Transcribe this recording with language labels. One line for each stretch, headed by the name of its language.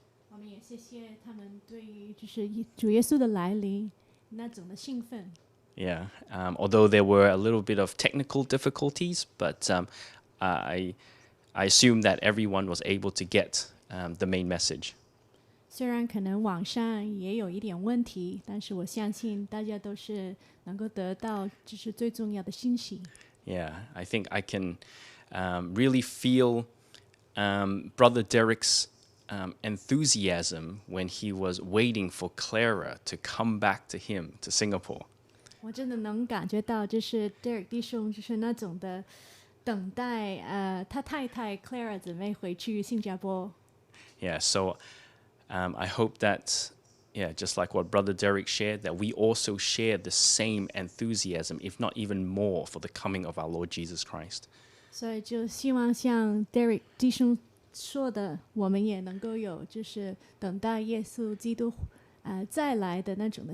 Chinese: 我们也谢谢他们对于就是主耶稣的来临那种的兴奋。
English: Yeah, although there were a little bit of technical difficulties, but I assume that everyone was able to get the main message.
Chinese: 虽然可能网上也有一点问题，但是我相信大家都是能够得到就是最重要的信息。
English: Yeah, I think I can really feel Brother Derek's enthusiasm when he was waiting for Clara to come back to him to Singapore.
Chinese: 我真的能感觉到，就是 Derek 弟兄就是那种的等待，他太太 Clara 姊妹回去新加坡。
English: Yeah, so I hope that, just like what Brother Derek shared, that we also share the same enthusiasm, if not even more, for the coming of our Lord Jesus Christ.
Chinese: 所以就希望像 Derek 弟兄说的，我们也能够有就是等待耶稣基督再来的那种的